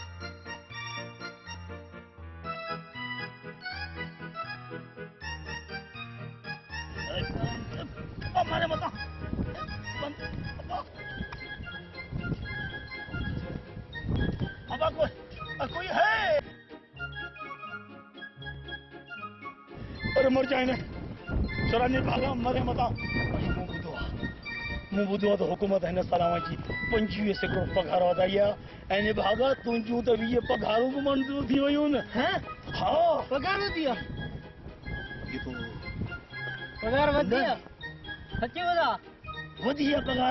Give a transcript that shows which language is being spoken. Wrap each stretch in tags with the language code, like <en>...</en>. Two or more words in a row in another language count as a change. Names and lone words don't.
<hi>हमारे मत अब कोई है अरे मर जाए ना</hi> <sd>चौरानी भागा मरे मता मूं ॿुधो आहे त हुकूमत हिन साल जी 25 सैकड़ो पघार वधाई आहे ऐं भागा तुंहिंजूं त 20 पघारूं बि मंज़ूर थी वयूं न हा पगार वधी आहे</sd> <hi>ये तो</hi> <sd>पगार वधी आहे सची वधा वधी आहे पघार</sd>